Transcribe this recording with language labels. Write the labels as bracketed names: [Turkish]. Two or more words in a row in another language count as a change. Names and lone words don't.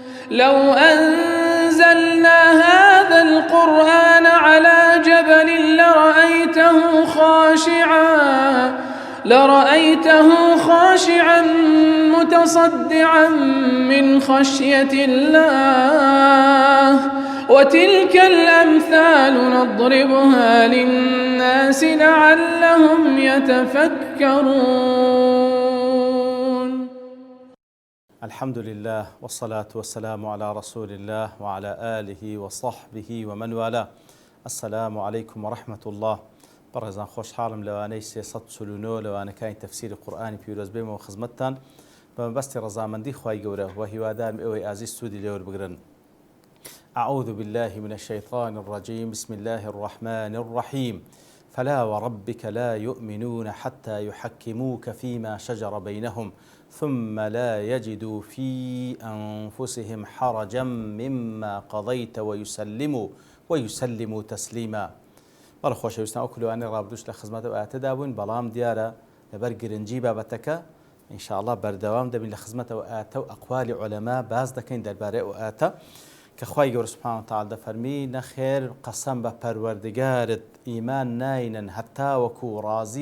[Arabic] لو أنزلنا هذا القرآن على جبل لرأيته خاشعا متصدعا من خشية الله وتلك الأمثال نضربها للناس لعلهم يتفكرون. الحمد لله والصلاة والسلام على رسول الله وعلى آله وصحبه ومن والاه. السلام عليكم ورحمة الله. [Central Kurdish] بەڕێزان خۆشحاڵم لەوانەی 349 لەوانەکانی تەفسیری قورئانی پیرۆز بێمەوە خزمەتتان بە مەبەستی ڕەزامەندی خوای گەورە و هیوادارم ئێوەی ئازیز سوودی لێوە بگرن. [Arabic] أعوذ بالله من الشيطان الرجيم. بسم الله الرحمن الرحيم. فلا وربك لا يؤمنون حتى يحكموك فيما شجر بينهم ثم لا يجدوا في أنفسهم حرجا مما قضيت ويسلموا تسليما. [Central Kurdish] بەڵە خۆشەویستان، ئەو کلوانەی ڕابردوش لە خزمەتەوە ئاەتەدا بووین، بەڵام دیارە لەبەر گرنگی بابەتەکە ئینشاءڵڵا بەردەوام دەبین لە خزمەتەوە ئاەتە و ئەقوالی عولەما باز دەکەین دەربارەی ئەو ئاەتە کە خوای گەورە [Arabic] سوبحانەهو وتەعالا [Central Kurdish] دەفەرمی نەخێر قەسەم بە پەروەردگارت ئیمان ناینن هەتا وەکو ڕازی